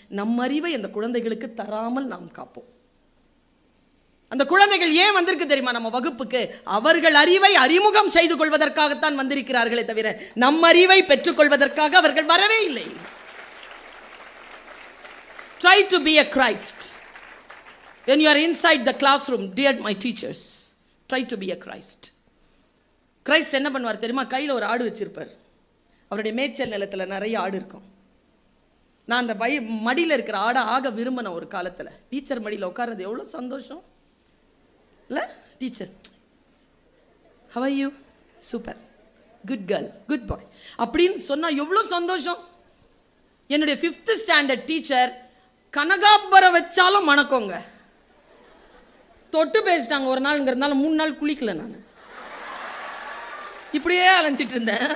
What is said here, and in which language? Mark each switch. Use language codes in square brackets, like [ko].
[ta] நம் அறிவை அந்த குழந்தைகளுக்கு தராமல் நாம் காப்போம். அந்த குழந்தைகள் ஏன் வந்திருக்கு தெரியுமா நம்ம வகுப்புக்கு? அவர்கள் அறிவை அறிமுகம் செய்து கொள்வதற்காகத்தான் வந்திருக்கிறார்களே தவிர நம் அறிவை பெற்றுக்கொள்வதற்காக அவர்கள் வரவே இல்லை. [en] Try to be a Christ. When you are inside the classroom, dear my teachers, try to be a Christ. [ta] Christ என்ன பண்ணுவார் தெரியுமா? கையில் ஒரு ஆடு வச்சிருப்பார். அவருடைய மேய்ச்சல் நிலத்தில் நிறைய ஆடு இருக்கும். நான் அந்த மடியில் இருக்கிற ஆடை ஆக விரும்பின ஒரு காலத்தில். டீச்சர் மடியில் உட்கார்றது எவ்வளோ சந்தோஷம் இல்ல? [en] Teacher, how are you? [ta] Super, [en] good girl, good boy [ta] அப்படின்னு சொன்னா எவ்வளோ சந்தோஷம். என்னுடைய 5th ஸ்டாண்டர்ட் டீச்சர் கனகாம்பரம் வச்சாலும் மணக்கோங்க. தொட்டு பேசிட்டாங்க ஒரு நாள்ங்கிறதுனால 3 நாள் குளிக்கல. நான் இப்படியே அலைஞ்சிட்டு இருந்தேன்.